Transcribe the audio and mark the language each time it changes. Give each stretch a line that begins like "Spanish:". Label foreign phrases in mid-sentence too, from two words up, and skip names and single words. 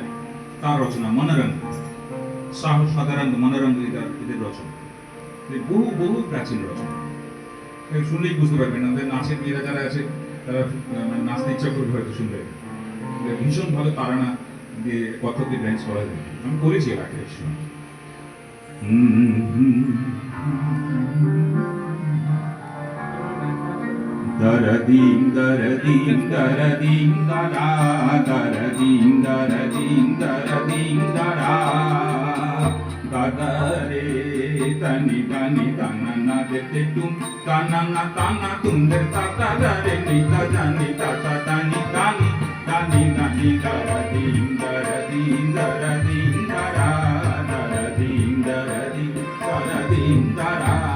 Bangla: তার রচনা মনোরঙ্গ, শাহ সদারঙ্গ মনোরঙ্গ এদের রচনা। বহু বহু প্রাচীন রচনা, শুনলেই বুঝতে পারবেন। আমাদের নাচের মেয়েরা যারা আছে তারা নাচতে ইচ্ছা করবে হয়তো শুনলে। ভীষণ ভালো তারানা দিয়ে কত্থকে ড্যান্স করা যায়। আমি করেছি এর আগে সময়। Daradim daradim daradim dara daradim daradim daradim dara gadare tani tani tanana dete tum tanana tana tumder tata dare nita jani tata tani tani tani tani daradim daradim daradim dara daradim daradim daradim dara